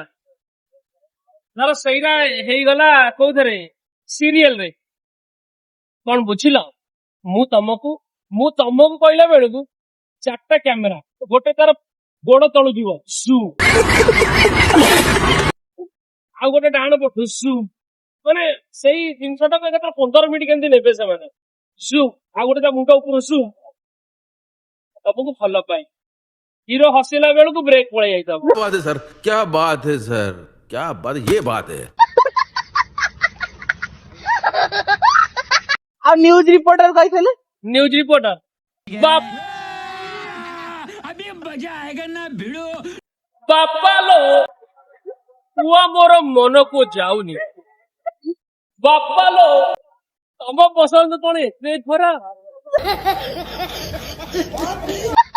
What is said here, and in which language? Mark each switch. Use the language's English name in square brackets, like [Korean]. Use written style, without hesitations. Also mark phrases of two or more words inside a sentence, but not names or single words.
[Odia] ଧର ସେଇଟା ହେଇଗଲା କୋଉଥିରେ ସିରିଏଲରେ କଣ ବୁଝିଲ ମୁଁ ତମକୁ କହିଲା ବେଳକୁ 4ଟା କ୍ୟାମେରା ଗୋଟେ ତାର ଗୋଡ ତଳୁ ଯିବ ସୁ ଆଉ ଗୋଟେ ଡାହାଣ ପଟୁ ସୁ ମାନେ ସେଇ ଜିନିଷଟାକୁ ଏକାଥରେ 15 ମିନିଟ୍ କେମିତି ନେବେ ସେମାନେ ସୁ ଆଉ ଗୋଟେ ତା ମୁଣ୍ଡ ଉପରୁ ସୁ ତମକୁ ଭଲ ପାଏ ହିରୋ ହସିଲା ବେଳକୁ ବ୍ରେକ୍ ପଳେଇ ଯାଇଥିବ। [Hindi] बात है सर, क्या बात है सर, क्या बात, ये बात है। [Odia] ଆଉ [English] news reporter [Odia] କହିଥିଲେ [English] news reporter [Odia] ବାପା ଲୋ ପୁଅ ମୋର ମନକୁ ଯାଉନି ବାପା ଲୋ ତମ ପସନ୍ଦ କଣ ଏତେ ଖରାପ